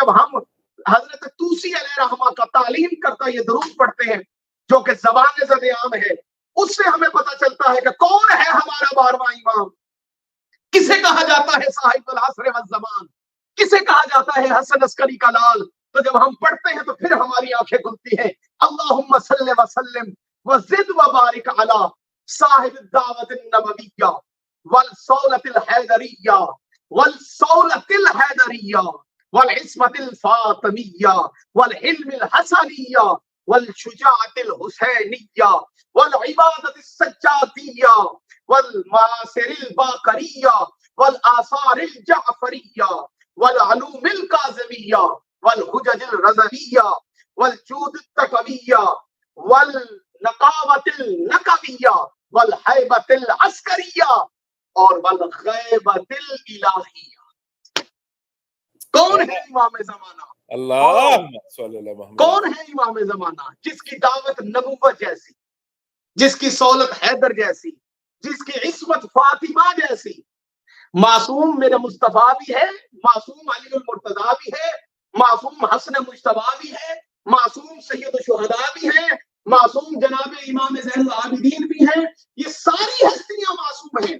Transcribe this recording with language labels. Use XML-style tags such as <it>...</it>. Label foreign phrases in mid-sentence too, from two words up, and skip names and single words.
<ur>جب ہم حضرت توسی علیہ رحمہ کا تعلیم کرتا یہ درود پڑھتے ہیں جو کہ زبان زد عام ہے، اس سے ہمیں پتہ چلتا ہے کہ کون ہے ہمارا 12واں امام، کسے کہا جاتا ہے</ur> <ar>صاحب العصر والزمان،</ar> <ur>کسے کہا جاتا ہے حسن عسکری کا لال۔ تو جب ہم پڑھتے ہیں تو پھر ہماری آنکھیں کھلتی ہیں۔</ur> <ar>اللہم صلی وسلم وزد وبارک علی صاحب الدعوت النبویہ والصولۃ الحیدریہ والصولۃ الحیدریہ والعصمۃ الفاطمیہ والحلم الحسنیہ والشجاعۃ الحسینیہ والعبادۃ السجادیہ والمآثر الباقریہ والآثار الجعفریہ والعلوم الکاظمیہ والحجج الرضویہ والجود التقویہ والنقاوۃ النقویہ والہیبۃ العسکریہ اور والغیبۃ الالہیہ۔</ar> <ur>کون ہے امام زمانہ؟</ur> <ar>اللہ صلی اللہ محمد۔</ar> <ur>کون ہے امام زمانہ؟ جس کی دعوت نبوت جیسی، جس کی صولت حیدر جیسی، جس کی عصمت فاطمہ جیسی، معصوم میرے مصطفیٰ بھی ہے، معصوم علی المرتضیٰ بھی ہے، معصوم حسن مجتبیٰ بھی ہے، معصوم سید الشہداء بھی ہے، معصوم جناب امام زین العابدین بھی ہیں، یہ ساری ہستیاں معصوم ہیں۔</ur>